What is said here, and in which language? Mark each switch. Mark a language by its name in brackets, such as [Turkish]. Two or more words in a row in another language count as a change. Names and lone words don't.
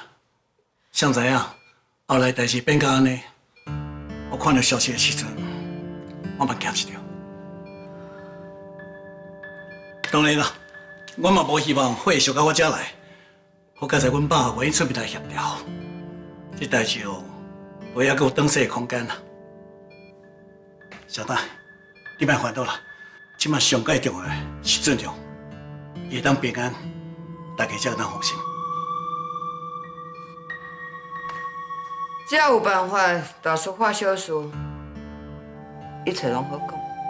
[Min Nan Chinese] 谁知影后来代志变甲安尼，我看到消息的时阵，我嘛惊一跳。当然啦，我嘛无希望火烧到我遮来。好佳在阮爸愿意出面来协调，这代志袂还阁有转势的空间啦。小蛋，你莫烦恼啦，即摆上界重要的是俊良，伊会当平安，大家才会当放心。只要有办法大事化小事，一切拢好讲。